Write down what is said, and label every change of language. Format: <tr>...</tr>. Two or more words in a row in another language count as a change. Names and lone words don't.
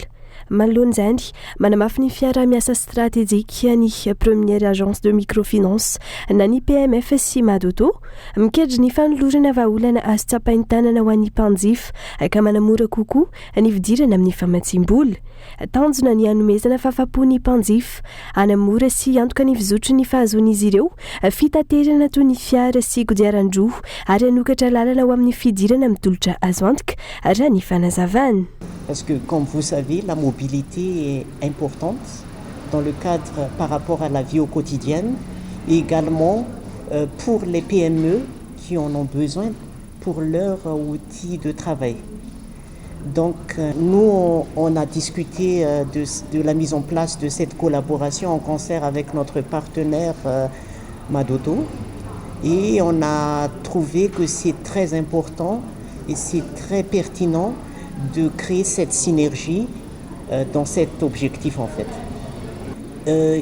<mg>Manoloana izany manamafy ny fiara-miasa stratégique ny</mg> <fr>première agence de microfinance</fr> <mg>na ny PMF sy Madoto mikedry ny fanolorana vahaolana azo tsapainy tanana ho an'ny mpanjifa ka manamora kokoa ny fidirana amin'ny famatsim-bola. Tanjona ny hanomezana fahafapo-ny mpanjifa hanamora sy antoka ny fizotry ny fahazoan'izy ireo fitaterana toy ny fiara sy kodiaran-droa ary hanokatra lalana ho amin'ny fidirana amin'ny tolotra azo antoka raha ny fanazavana.</mg> <fr>Parce que, comme vous savez, la mobilité est importante dans le cadre par rapport à la vie au quotidien et également pour les PME qui en ont besoin pour leur outil de travail. Donc, nous, on a discuté de la mise en place de cette collaboration en concert avec notre partenaire Madoto et on a trouvé que c'est très important et c'est très pertinent de créer cette synergie dans cet objectif en fait.</fr>